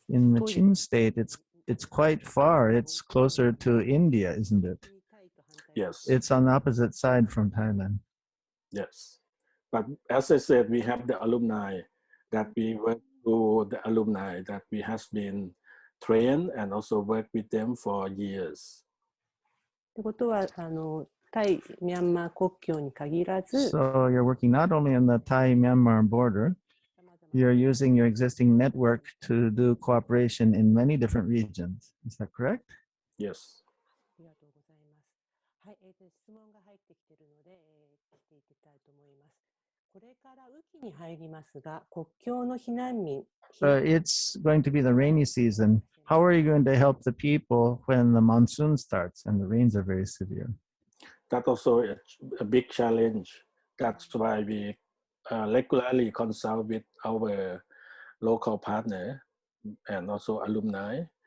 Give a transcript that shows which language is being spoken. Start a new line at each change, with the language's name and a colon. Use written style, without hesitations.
English: In the Chin State, it's quite far. It's closer to India, isn't it? Yes. It's on the opposite side from Thailand. Yes. But as I said, we have the alumni that we work through the alumni that we has been trained and also work with them for years.
Japanese: ってことはタイ・ミャンマー国境に限らず、
English: So you're working not only on the Thai-Myanmar border, you're using your existing network to do cooperation in many different regions. Is that correct? Yes.
Japanese: ありがとうございます。はい、質問が入ってきているので、していきたいと思います。これから雨季に入りますが、国境の避難民、
English: It's going to be the rainy season. How are you going to help the people when the monsoon starts and the rains are very severe? That's also a big challenge. That's why we regularly consult with our local partner and also alumni.